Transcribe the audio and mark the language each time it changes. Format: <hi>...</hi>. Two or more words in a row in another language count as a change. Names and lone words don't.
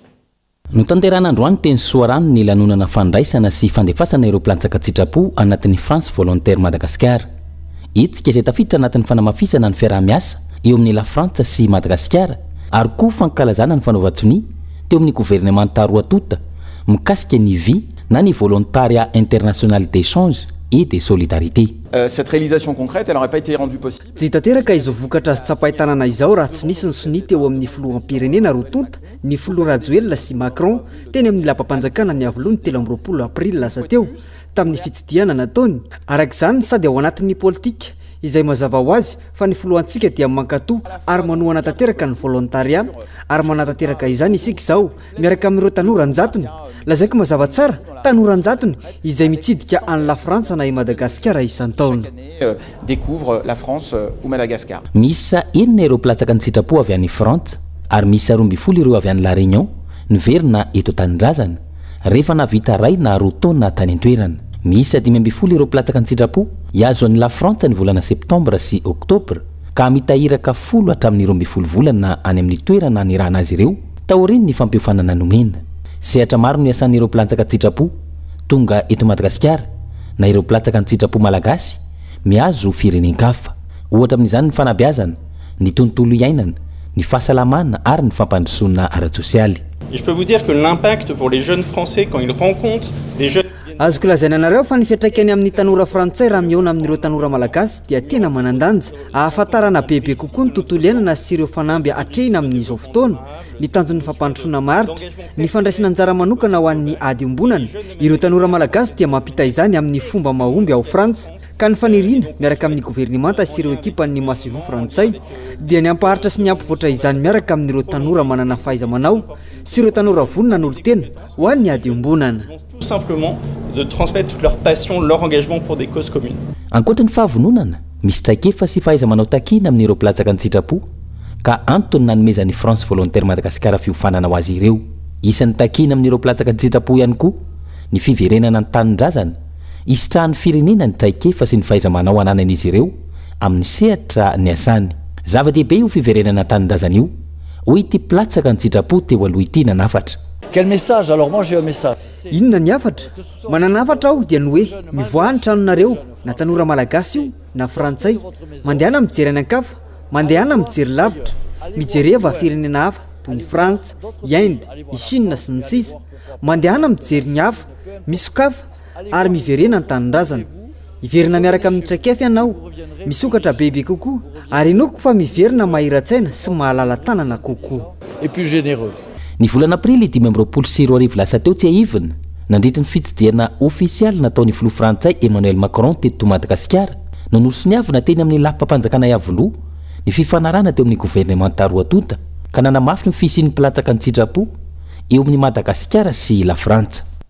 <mg>No tanterana androany teny Soarano ny lanonana fandraisana sy fandefasana ireo mpilatsaka an-tsitrapo anatin'ny France Volontaire Madagasikara. Itika izay tafiditra anatin'ny fanamafisana ny fiaraha-miasa eo amin'ny la Frantsa sy Madagasikara ary koa fankalazana ny fanaovan-tsony teo amin'ny gouvernement roa tota mikasika ny vie na ny</mg> <fr>volontariat international d'échange et de solidarité. Cette réalisation concrète, elle n'aurait pas été rendue possible.</fr> <mg>Tsy tanteraka izo vokatra azy tsapahitanana izao raha tsy nisy ny sony teo amin'ny filoham-pirenena roa tonta ny filoha Rajoelina sy Macron teny amin'ny lapam-panjakana ny avlohany 13 aprily lasa teo tamin'ny fitsidiana nataony. Arak'izany sady ao anatin'ny politika izay mazava ho azy fa ny filohantsika dia mankatoa ary manohana tanteraka ny volontariat ary manatateraka izany isika izao miaraka amin'ireo tanoran-jatony. Lazaiko mazava tsara tanoran-jatony izay mitsidika any la Frantsa na i Madagasikara isan-taona.</mg> <fr>Découvre la France ou Madagascar.</fr> <mg>Misa enina ireo mpilatsaka ny sitrapo avy any Frantsa ary misy 12 ireo avy any La Réunion niverina eto tany-drazana rehefa navita ray na roa taona tany an-toerana. Misy 12 ireo mpilatsaka ny sitrapo yazo any la Frantsa ny volana septambra sy oktobra ka mitahiraka 10 hatramin'ny 12 volana any amin'ny toerana ny rahana azy ireo taoriny ny fampiofanana nomena. Sehatra maro ny asan'ny ireo mpilatsaka ny sitrapo tonga eto Madagasikara na ireo mpilatsaka ny sitrapo malagasy miazo firenenkafa ohatra amin'izany ny fanabeazana, ny tontolo iainana, ny fahasalamana ary ny fampandrosoana ara-tsosialy.</mg> <fr>Et je peux vous dire que l'impact pour les jeunes français quand ils rencontrent des jeunes</fr> <mg>azoko lazaina anareo fa ny fiatraikany amin'ny tanora frantsay raha miona amin'ireo tanora malagasy dia tena manandanja ahafantarana bebe kokoa ny tontolo iainana sy ireo fanamby atrehina amin'izao fotoana ny tanjon'ny fampandrosoana maritra ny fandraisana anjara manokana ho an'ny ady ombonana. Ireo tanora malagasy dia mampita izany amin'ny fomba mahomby ao Frantsa ka ny fanirina miaraka amin'ny gouvernemanta sy ireo ekipan'ny Massivo frantsay dia ny ampaharitra sy ny ampivoatra izany miaraka amin'ireo tanora manana fahaiza-manao sy ireo tanora vonona n'olo-tena ho an'ny ady ombonana.</mg> <fr>Tout simplement de transmettre toute leur passion, leur engagement pour des causes communes.</fr> <mg>Ankoatra ny fahavononana, misy traikefa sy fahaiza-manao takina amin'ireo mpilatsaka ny sitrapo ka antony nanomezan'ny France Volontaire Madagasikara fiofanana ho azy ireo. isan'ny takina amin'ireo platsaka sitrapo ihany koa ny fiverenana ny tanindrazana isitrahan'ny firenena ny traikefa sy ny fahaiza-manao ananan'izy ireo amin'ny sehatra ny asany zava-dehibe io fiverenana tanindrazana io hoy ity platsaka ny sitrapo teo aloha ity nanafatra.</mg> <fr>Quel message? Alors moi j'ai un message.</fr> <mg>Inona ny afatra? Mananafatra aho dia ny hoe mivoahany tranonareo na tanora malagasy io na frantsay mandehana mijery any ankafa mandehana mijery lavitra mijereva firenena hafa toy ny Frantsa, Inde, i Chine sy ny sisa mandehana mijery ny hafa misokafa ary miverena ny tanindrazana iverina miaraka amin'ny traikefa ianao misokatra bebe kokoa ary inoko fa miverina mahiratsaina sy mahalala tanana kokoa</mg> <fr>et plus généreux.</fr> <mg>Ny volana aprily 2024 lasa teo tsy ahivina nandritra ny fitsidihana ofisialy nataon'ny filoha frantsay Emmanuel Macron teto Madagasikara no nosoniavina teny amin'ny lapam-panjakana Yavoloha ny fifanarana teo amin'ny gouvernemanta Roatonta ka nanamafy ny fisian'ny platsaka ny sitrapo eo amin'ny Madagasikara sy la Frantsa.</mg>